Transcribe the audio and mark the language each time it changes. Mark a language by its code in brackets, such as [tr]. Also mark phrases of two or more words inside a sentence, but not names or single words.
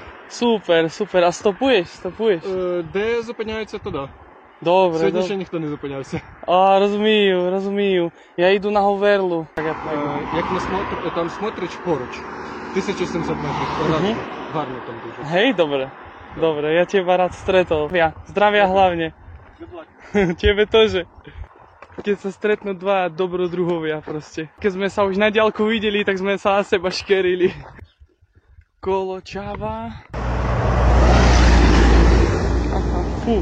[uk] Супер, супер. А стопуєш? Стопуєш? Де зупиняються, то да. Добре, Сьогодні добре. ще ніхто не зупинявся. А, розумію, розумію. Я йду на Говерлу. Як не смотриш, там смотриш поруч. 1700 метрів. Гарно там дуже. [sk] Hej, dobre. Dobre, ja teba rád stretol. Zdravia hlavne. Tebe tože. Keď sa stretnú dva dobrodruhovia proste. Keď sme sa už na diaľku videli, tak sme sa na seba škerili. Koločava. Aha, fú.